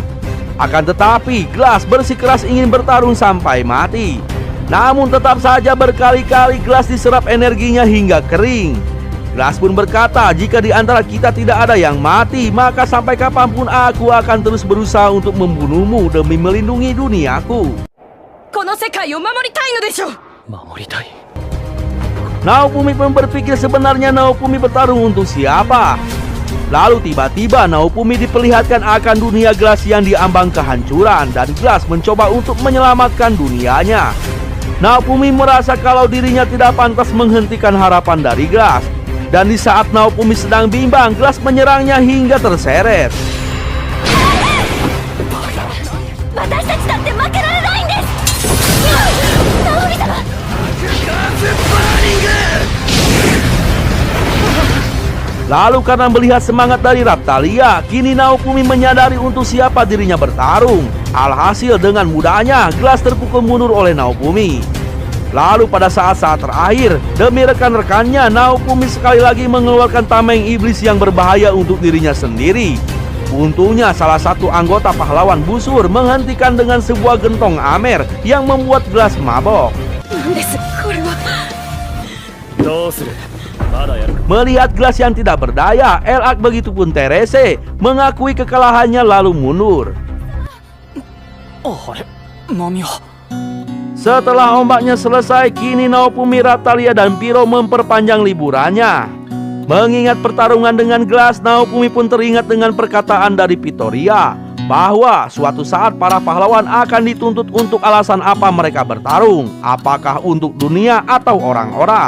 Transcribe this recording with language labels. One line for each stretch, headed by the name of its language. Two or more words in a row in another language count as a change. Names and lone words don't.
Indonesian: Akan tetapi Glass bersikeras ingin bertarung sampai mati. Namun tetap saja berkali-kali Glass diserap energinya hingga kering. Gelas pun berkata, jika di antara kita tidak ada yang mati, maka sampai kapanpun aku akan terus berusaha untuk membunuhmu demi melindungi duniaku.
Japanese: この世界を守りたいのでしょう。守りたい。
Indonesian: Naofumi pun berpikir sebenarnya Naofumi bertarung untuk siapa. Lalu tiba-tiba Naofumi diperlihatkan akan dunia gelas yang diambang kehancuran, dan gelas mencoba untuk menyelamatkan dunianya. Naofumi merasa kalau dirinya tidak pantas menghentikan harapan dari gelas. Dan di saat Naofumi sedang bimbang, gelas menyerangnya hingga terseret.
Japanese: 私たちだって負けられないんです。ナオミ様。
Indonesian: Lalu karena melihat semangat dari Raphtalia, kini Naofumi menyadari untuk siapa dirinya bertarung. Alhasil dengan mudahnya gelas terpukul mundur oleh Naofumi. Lalu pada saat-saat terakhir, demi rekan-rekannya, Naofumi sekali lagi mengeluarkan tameng iblis yang berbahaya untuk dirinya sendiri. Untungnya salah satu anggota pahlawan busur menghentikan dengan sebuah gentong amer yang membuat gelas mabok.
Japanese: なんですこれは。どうする？まだやるか。
Indonesian: Melihat gelas yang tidak berdaya, Elak begitupun Therese mengakui kekalahannya lalu mundur.
Japanese: あれ、波は。
Indonesian: Setelah ombaknya selesai, kini Naofumi, Raphtalia, dan Piro memperpanjang liburannya. Mengingat pertarungan dengan gelas, Naofumi pun teringat dengan perkataan dari Vittoria bahwa suatu saat para pahlawan akan dituntut untuk alasan apa mereka bertarung, apakah untuk dunia atau orang-orang.